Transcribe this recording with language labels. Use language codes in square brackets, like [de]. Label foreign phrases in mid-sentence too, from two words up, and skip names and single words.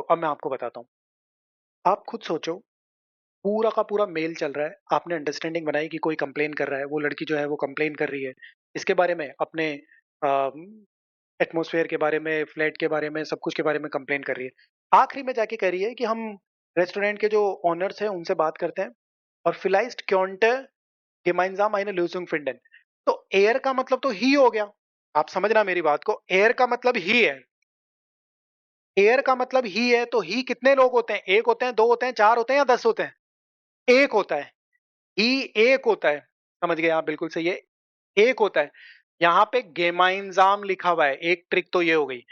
[hi] अब मैं आपको बताता हूं, आप खुद सोचो, पूरा का पूरा मेल चल रहा है, आपने अंडरस्टैंडिंग बनाई कि कोई कंप्लेन कर रहा है, वो लड़की जो है वो कंप्लेन कर रही है इसके बारे में, अपने एटमॉस्फेयर के बारे में, फ्लैट के बारे में, सब कुछ के बारे में कंप्लेन कर रही है। आखिरी में जाके कह रही है कि हम रेस्टोरेंट के जो ओनर्स हैं उनसे बात करते हैं, और [de] vielleicht könnte gemeinsam eine Lösung finden। [hi] तो एयर का मतलब तो ही हो गया। आप समझना मेरी बात को, एयर का मतलब ही है। एयर का मतलब ही है, तो ही कितने लोग होते हैं? एक होते हैं, दो होते हैं, चार होते हैं, या 10 होते हैं? एक होता है। ही एक होता है। समझ गए आप, बिल्कुल सही है, एक होता है। यहाँ पे गेमाइंजाम लिखा हुआ है, एक ट्रिक तो ये हो गई।